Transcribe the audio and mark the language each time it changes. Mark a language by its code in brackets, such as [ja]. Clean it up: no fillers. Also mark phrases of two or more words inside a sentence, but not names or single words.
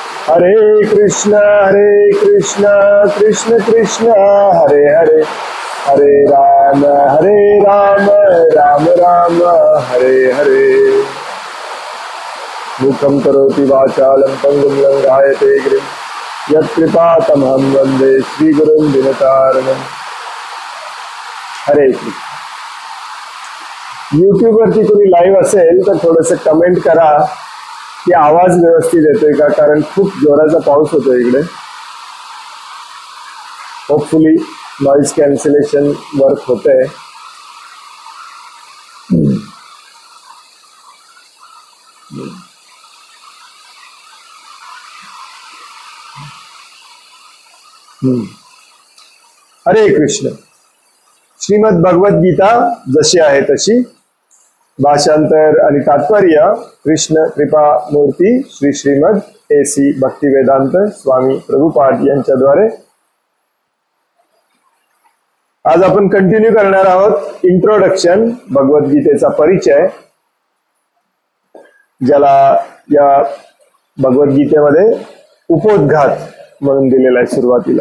[sa] हरे कृष्ण कृष्ण कृष्ण हरे हरे, हरे राम राम राम हरे हरे। मुखं करोति वाचालं पंगुं लंघयते गिरिं यत्कृपातमहं वन्दे श्रीगुरुं दिनतारणम्। हरे कृष्ण। [mr] यूट्यूब वरती कोणी लाईव्ह असेल तर थोडंसं कमेंट करा की आवाज व्यवस्थित येतोय का, कारण खूप जोराचा पाऊस होतोय इकडे। [en] hopefully noise cancellation work होतंय। [sa] हरे कृष्ण। [mr] श्रीमद भगवद गीता जशी आहे तशी, भाषांतर आणि तात्पर्य कृष्ण कृपा मूर्ती श्री श्रीमद AC भक्तिवेदांत स्वामी प्रभुपाद यांच्याद्वारे। आज आपण कंटिन्यू करणार आहोत इंट्रोडक्शन, भगवद्गीतेचा परिचय, ज्याला या भगवद्गीतेमध्ये उपोद्घात म्हणून दिलेला आहे सुरुवातीला।